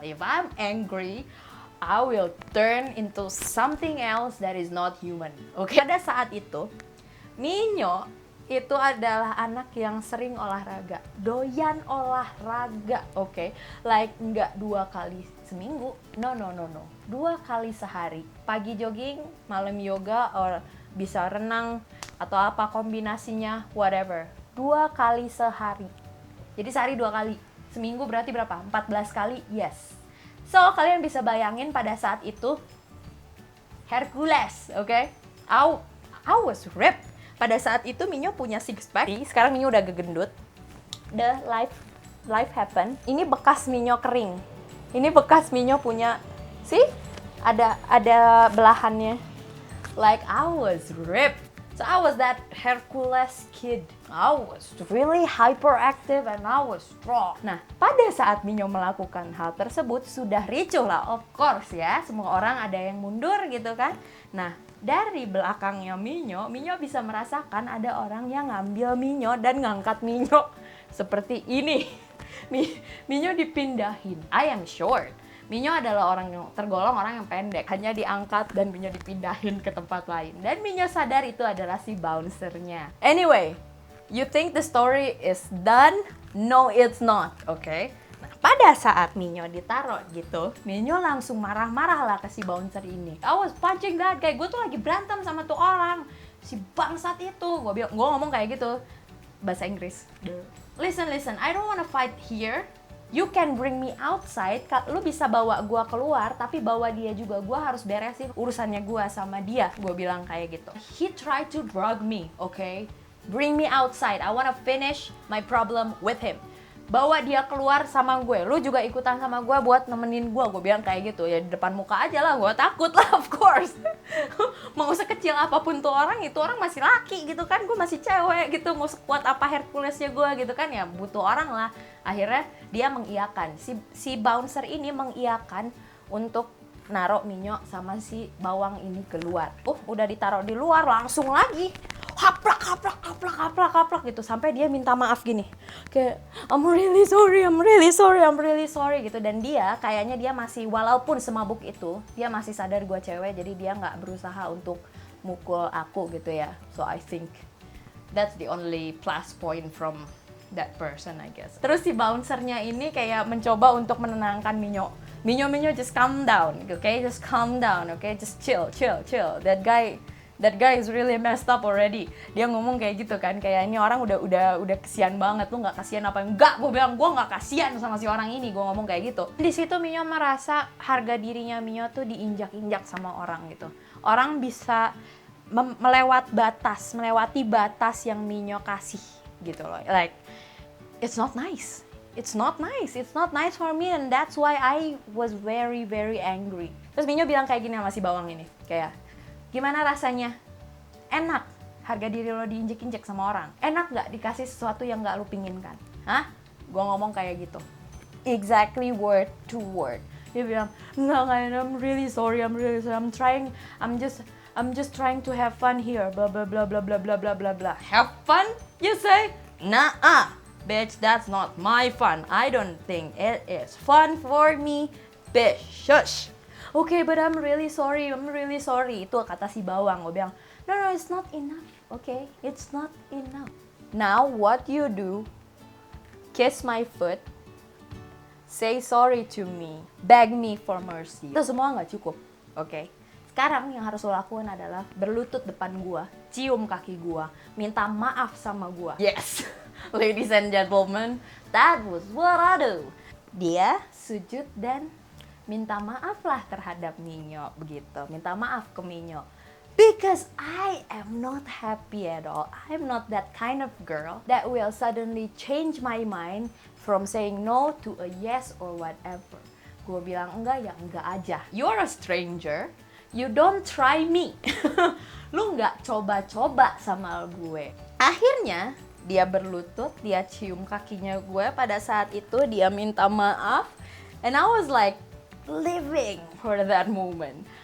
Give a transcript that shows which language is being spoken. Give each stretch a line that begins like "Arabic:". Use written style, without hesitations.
English: If I'm angry, I will turn into something else that is not human.
Indonesian: Oke. Pada saat itu, Minyo itu adalah anak yang sering olahraga, doyan olahraga, oke? Like nggak 2 kali seminggu, no, 2 kali sehari. Pagi jogging, malam yoga, or bisa renang atau apa kombinasinya, whatever. 2 kali sehari. Jadi sehari 2 kali. Seminggu berarti berapa? 14 kali? Yes. So, kalian bisa bayangin pada saat itu Hercules, oke?
English: I was ripped.
Indonesian: Pada saat itu Minyo punya six pack. Sekarang Minyo udah gegendut.
English: The life happen.
Indonesian: Ini bekas Minyo kering. Ini bekas Minyo punya, see? Ada belahannya.
English: Like I was ripped. So I was that Hercules kid. I was really hyperactive and I was strong.
Indonesian: Nah, pada saat Minyo melakukan hal tersebut, sudah ricuh lah, of course ya. Semua orang ada yang mundur gitu kan. Nah, dari belakangnya Minyo bisa merasakan ada orang yang ngambil Minyo dan ngangkat Minyo seperti ini. Minyo dipindahin.
English: I am short.
Indonesian: Minyo adalah orang yang tergolong orang yang pendek, hanya diangkat dan Minyo dipindahin ke tempat lain. Dan Minyo sadar itu adalah si bouncernya.
English: Anyway, you think the story is done? No, it's not, okay?
Indonesian: Nah, pada saat Minyo ditaruh gitu, Minyo langsung marah-marah lah ke si bouncer ini.
English: I was punching that guy,
Indonesian: gue tuh lagi berantem sama tuh orang, si bangsat itu. Gue ngomong kayak gitu, bahasa Inggris.
English: Listen, I don't wanna fight here. You can bring me outside,
Indonesian: lu bisa bawa gua keluar, tapi bawa dia juga, gua harus beresin urusannya gua sama dia. Gua bilang kayak gitu.
English: He tried to drug me, okay? Bring me outside, I wanna finish my problem with him.
Indonesian: Bawa dia keluar sama gue, lu juga ikutan sama gue buat nemenin gue bilang kayak gitu. Ya di depan muka aja lah, gue takut lah of course. Mau sekecil apapun tuh orang, itu orang masih laki gitu kan, gue masih cewek gitu. Mau sekuat apa Herculesnya gue gitu kan, ya butuh orang lah. Akhirnya dia mengiyakan, si bouncer ini mengiyakan untuk naruh Minyo sama si bawang ini keluar. Udah ditaruh di luar, langsung lagi haplak gitu sampai dia minta maaf gini, kayak
English: I'm really sorry
Indonesian: gitu. Dan dia kayaknya dia masih, walaupun semabuk itu, dia masih sadar gue cewek, jadi dia nggak berusaha untuk mukul aku gitu ya.
English: So I think that's the only plus point from that person, I guess.
Indonesian: Terus si bouncernya ini kayak mencoba untuk menenangkan Minyo,
English: just calm down, okay? Just calm down, okay? Just chill. That guy is really messed up already.
Indonesian: Dia ngomong kayak gitu kan, kayak ini orang udah kesian banget, lu nggak kasian apa? Enggak, gue bilang gue nggak kasian sama si orang ini, gue ngomong kayak gitu. Di situ Minyo merasa harga dirinya Minyo tuh diinjak-injak sama orang gitu. Orang bisa melewati batas yang Minyo kasih gitu loh.
English: Like, it's not nice. It's not nice for me, and that's why I was very very angry.
Indonesian: Terus Minyo bilang kayak gini sama si bawang ini, kayak, gimana rasanya? Enak harga diri lo diinjek-injek sama orang? Enak nggak dikasih sesuatu yang nggak lo pinginkan? Hah? Gua ngomong kayak gitu.
English: Exactly word to word.
Indonesian: Dia bilang, enggak,
English: I'm really sorry, I'm just trying to have fun here, blah blah blah blah blah blah blah blah blah. Have fun? You say? Nah, bitch, that's not my fun. I don't think it is fun for me, bitch. Shush. Okay, but I'm really sorry.
Indonesian: Itu kata si bawang.
English: Gue bilang, no, it's not enough. Okay, it's not enough. Now what you do? Kiss my foot. Say sorry to me, beg me for mercy.
Indonesian: Itu semua nggak cukup, oke? Sekarang yang harus lo lakuin adalah berlutut depan gua, cium kaki gua, minta maaf sama gua.
English: Yes, ladies and gentlemen, that was what I do.
Indonesian: Dia sujud dan minta maaf lah terhadap Minyo, begitu. Minta maaf ke Minyo.
English: Because I am not happy at all. I'm not that kind of girl that will suddenly change my mind from saying no to a yes or whatever.
Indonesian: Gue bilang enggak ya enggak aja.
English: You're a stranger. You don't try me.
Indonesian: Lu nggak coba-coba sama gue. Akhirnya dia berlutut, dia cium kakinya gue. Pada saat itu dia minta maaf.
English: And I was like living for that moment.